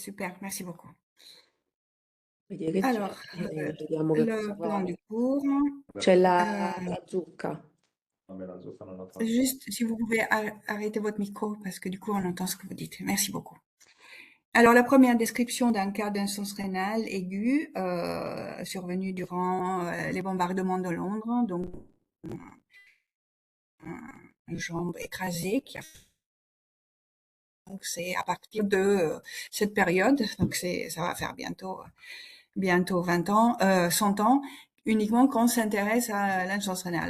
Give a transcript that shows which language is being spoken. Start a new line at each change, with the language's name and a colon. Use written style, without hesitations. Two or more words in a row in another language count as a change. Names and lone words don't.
French: super, merci beaucoup.
Italian: Vedi che
French: Alors,
Italian: c'è? Vediamo che
French: le
Italian: cosa
French: plan
Italian: fare.
French: du cours,
Italian: C'è heu, la zucca. Vabbè, la zuffa non la faccio.
French: juste si vous pouvez arrêter votre micro parce que du coup on entend ce que vous dites. Merci beaucoup. Alors la première description d'un cas d'insuffisance rénale aiguë survenu durant les bombardements de Londres, donc une jambe écrasée qui a donc c'est à partir de cette période, donc ça va faire bientôt 20 ans, 100 ans, uniquement qu'on s'intéresse à l'insuffisance rénale.